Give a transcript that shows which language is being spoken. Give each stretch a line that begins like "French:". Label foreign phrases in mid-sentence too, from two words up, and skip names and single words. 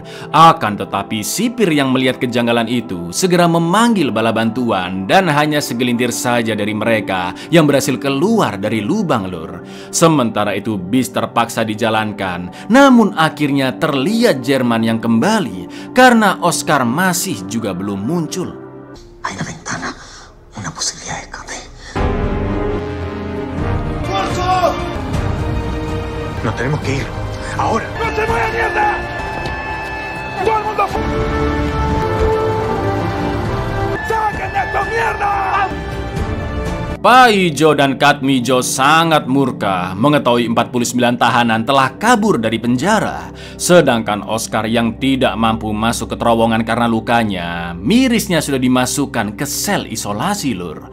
Indonesian: Akan tetapi sipir yang melihat kejanggalan itu segera memanggil bala bantuan dan hanya segelintir saja dari mereka yang berhasil keluar dari lubang, Lur. Sementara itu bis terpaksa dijalankan, namun akhirnya terlihat Jerman yang kembali karena Oscar masih juga belum muncul.
Spanish: Hay una ventana, una posibilidad de escape. Nos tenemos que ir. Ahora. ¡No se vaya mierda! ¡Todo el mundo! ¡Saquen esta mierda!
Indonesian: Paijo dan Katmijo sangat murka mengetahui 49 tahanan telah kabur dari penjara. Sedangkan Oscar yang tidak mampu masuk ke terowongan karena lukanya, mirisnya sudah dimasukkan ke sel isolasi, Lur.